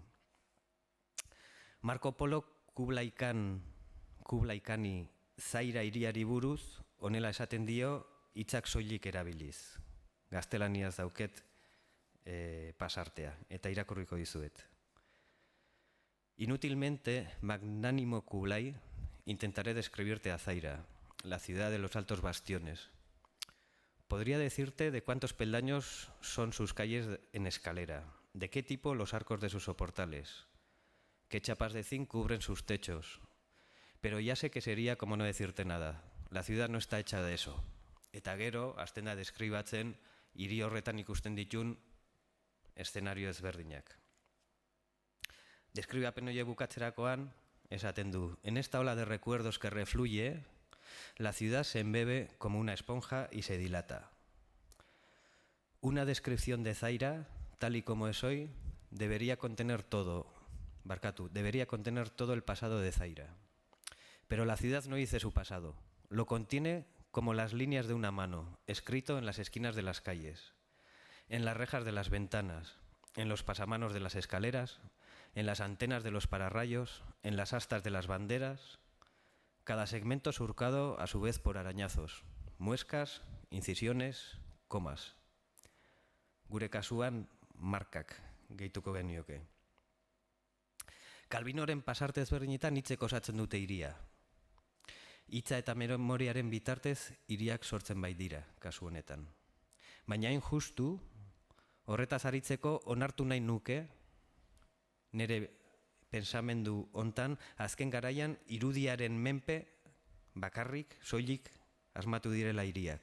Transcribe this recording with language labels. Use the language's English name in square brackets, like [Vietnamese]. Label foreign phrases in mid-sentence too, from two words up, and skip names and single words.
[Basque] Marco Polok Kublai Khani Zaira hiriari buruz honela esaten dio hitzak soilik erabiliz. Gaztelaniaz dauket pasartea eta irakurriko dizuet. [Spanish] Inútilmente, magnánimo Kublai, intentaré describirte a Zaira, la ciudad de los altos bastiones. Podría decirte de cuántos peldaños son sus calles en escalera, de qué tipo los arcos de sus soportales, qué chapas de zinc cubren sus techos. Pero ya sé que sería como no decirte nada. La ciudad no está hecha de eso. [Basque] Eta gero, hasten da deskribatzen, hiri horretan ikusten ditun eszenario ezberdinak. Deskribapen horiek bukatzerakoan, esaten du, [Spanish] en esta ola de recuerdos que refluye, la ciudad se embebe como una esponja y se dilata. Una descripción de Zaira, tal y como es hoy, debería contener todo el pasado de Zaira. Pero la ciudad no dice su pasado, lo contiene como las líneas de una mano, escrito en las esquinas de las calles, en las rejas de las ventanas, en los pasamanos de las escaleras, en las antenas de los pararrayos, en las astas de las banderas, cada segmento surcado a su vez por arañazos, muescas, incisiones, comas. [Basque] Gure kasuan markak gehituko genioke. Calvinoren pasarte ezberdinetan hitzek osatzen dute hiria. Hitza eta memoriaren bitartez hiriak sortzen baitira kasu honetan. Baina hain justu, horretaz aritzeko onartu nahi nuke, nire pensamendu hontan, azken garaian irudiaren menpe bakarrik, soilik asmatu direla hiriak.